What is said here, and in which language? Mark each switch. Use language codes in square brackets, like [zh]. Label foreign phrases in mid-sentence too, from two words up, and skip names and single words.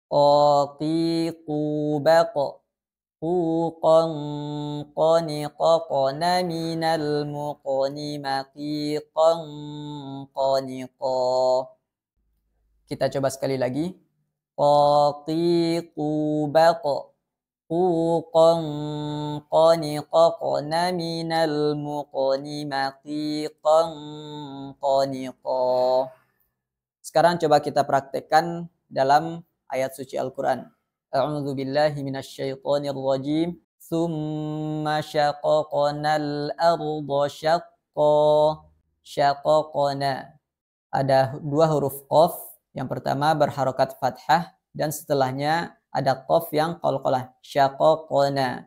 [id] Qaqiqu baqo, quqan qaniqa qana minal muqani maqiqan qaniqa. Kita coba sekali lagi. Qaqiqu baqo, قوقا قنققن من المقنم قيقا قنقا. Sekarang coba kita praktekkan dalam ayat suci Al-Quran. [ar] أعوذ بالله من الشيطان الرجيم. ثم شققنا الأرض شقا. [id] Syaqaqna. Ada dua huruf qaf. Yang pertama berharokat fathah dan setelahnya ada qaf yang qalqalah. [ar] Syaqaqna.